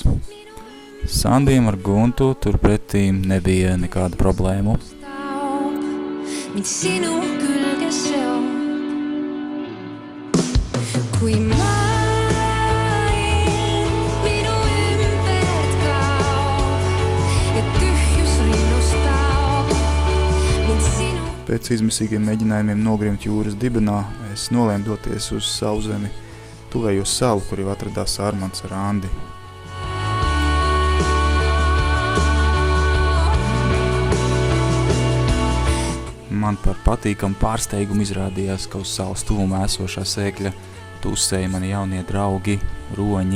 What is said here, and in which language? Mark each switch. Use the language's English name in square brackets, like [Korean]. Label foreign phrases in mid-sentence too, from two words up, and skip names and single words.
[Latvian] Sandijam ar Guntu turpretīm nebija nekāda problēmu. [Estonian] Mind sinu külge seob. Kui maailm minu ümbert kaob ja tühja [Latvian] Pēc izmisīgiem mēģinājumiem nogrimt jūras dibenā, es nolēmu doties uz Sauszemi, tuvējo salu, kur jau atradās Armands ar Andi. Man par patīkamu pārsteigumu izrādījās, ka uz salas tuvumā esošā sēkļa tūsēja mani jaunie draugi, roņi.